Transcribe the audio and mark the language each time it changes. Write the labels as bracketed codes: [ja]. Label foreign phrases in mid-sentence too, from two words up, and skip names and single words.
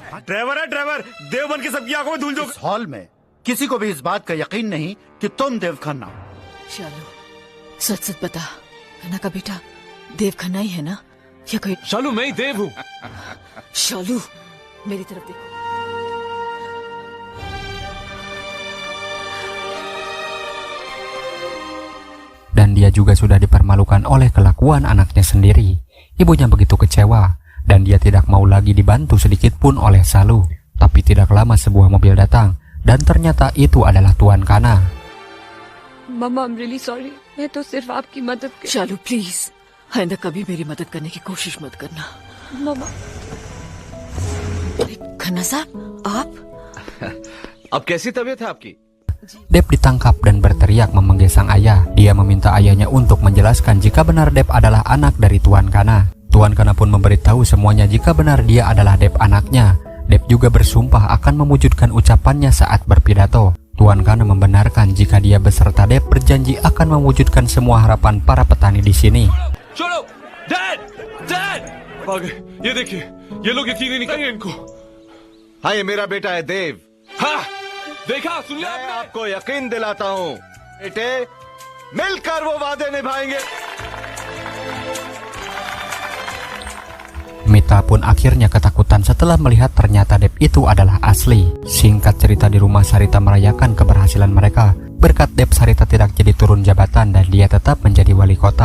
[hi] ड्राइवर है ड्राइवर, देवबन की सबकी आंखों में धूल झोंक। इस हॉल में किसी को भी इस बात का यकीन नहीं कि तुम देव खन्ना हो। शालू, सच सच बता, खन्ना का बेटा देव खन्ना ही है ना, या कोई? शालू, मैं ही देव हूँ। शालू, मेरी तरफ देखो। [id] Dan dia juga sudah dipermalukan oleh kelakuan anaknya sendiri. Ibunya begitu kecewa, dan dia tidak mau lagi dibantu sedikit pun oleh Salu. Tapi tidak lama sebuah mobil datang, dan ternyata itu adalah Tuan Kana. [hi] मम्मा, [en] I'm really sorry. [hi] मैं तो सिर्फ आपकी मदद के... शालू प्लीज, आइंदा कभी मेरी मदद करने की कोशिश मत करना। मम्मा, खन्ना साहब, आप? अब कैसी तबीयत है आपकी? [id] Dev ditangkap dan berteriak memanggil sang ayah. Dia meminta ayahnya untuk menjelaskan jika benar Dev adalah anak dari Tuan Kana. Tuan Kana pun memberitahu semuanya jika benar dia adalah Dev anaknya. Dev juga bersumpah akan mewujudkan ucapannya saat berpidato. Tuan Kana membenarkan jika dia beserta Dev berjanji akan mewujudkan semua harapan para petani di sini. [hi] छोड़ो, डैड, डैड, भाग गए। ये देखिए, ये लोग यकीन ही नहीं करेंगे इनको। हाँ, ये मेरा बेटा है देव। हाँ, देखा, सुन लिया मैं आपने? आपको यकीन दिलाता हूँ, बेटे मिलकर वो वादे निभाएंगे। [id] Mita pun akhirnya ketakutan setelah melihat ternyata Dev itu adalah asli. Singkat cerita, di rumah Sarita merayakan keberhasilan mereka. Berkat Dev, Sarita tidak jadi turun jabatan dan dia tetap menjadi wali kota.